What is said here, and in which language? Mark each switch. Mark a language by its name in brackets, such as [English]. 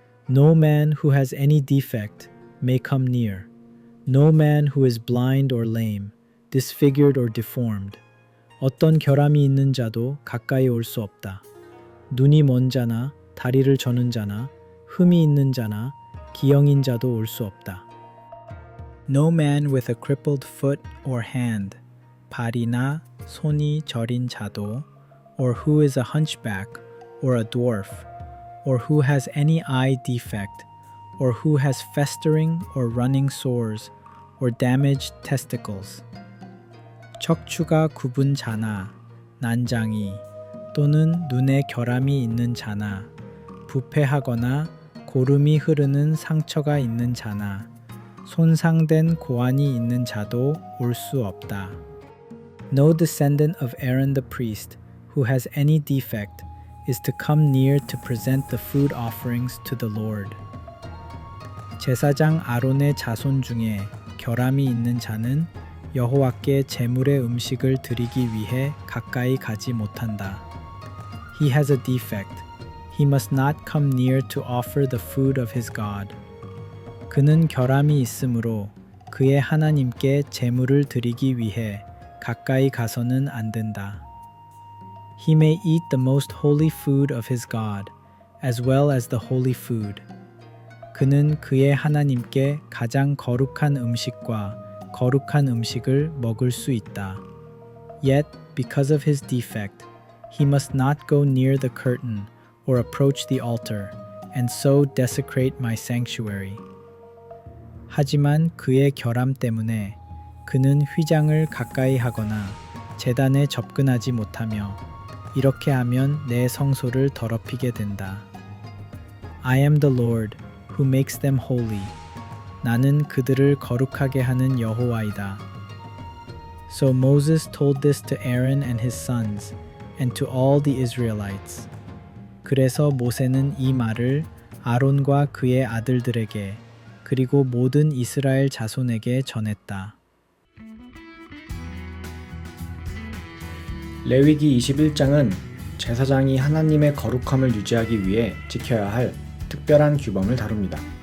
[English] No man who has any defect may come near. No man who is blind or lame, disfigured or deformed. [Korean] 어떤 결함이 있는 자도 가까이 올 수 없다. 눈이 먼 자나 다리를 저는 자나 흠이 있는 자나 기형인 자도 올 수 없다. [English] No man with a crippled foot or hand, [Korean] 발이나 손이 저린 자도, [English] or who is a hunchback, or a dwarf, or who has any eye defect, or who has festering or running sores, or damaged testicles. [Korean] 척추가 굽은 자나, 난장이 또는 눈에 결함이 있는 자나, 부패하거나 고름이 흐르는 상처가 있는 자나, 손상된 고환이 있는 자도 올 수 없다. [English] No descendant of Aaron the priest who has any defect is to come near to present the food offerings to the Lord. [Korean] 제사장 아론의 자손 중에 결함이 있는 자는 여호와께 제물의 음식을 드리기 위해 가까이 가지 못한다. [English] He has a defect. He must not come near to offer the food of his God. [Korean] 그는 결함이 있으므로 그의 하나님께 제물을 드리기 위해 가까이 가서는 안 된다. [English] He may eat the most holy food of his God, as well as the holy food. [Korean] 그는 그의 하나님께 가장 거룩한 음식과 거룩한 음식을 먹을 수 있다. [English] Yet, because of his defect, he must not go near the curtain or approach the altar, and so desecrate my sanctuary. [Korean] 하지만 그의 결함 때문에 그는 휘장을 가까이 하거나 제단에 접근하지 못하며 이렇게 하면 내 성소를 더럽히게 된다. [English] I am the Lord who makes them holy. [Korean] 나는 그들을 거룩하게 하는 여호와이다. [English] So Moses told this to Aaron and his sons and to all the Israelites. [Korean] 그래서 모세는 이 말을 아론과 그의 아들들에게 그리고 모든 이스라엘 자손에게 전했다. 레위기 21장은 제사장이 하나님의 거룩함을 유지하기 위해 지켜야 할 특별한 규범을 다룹니다.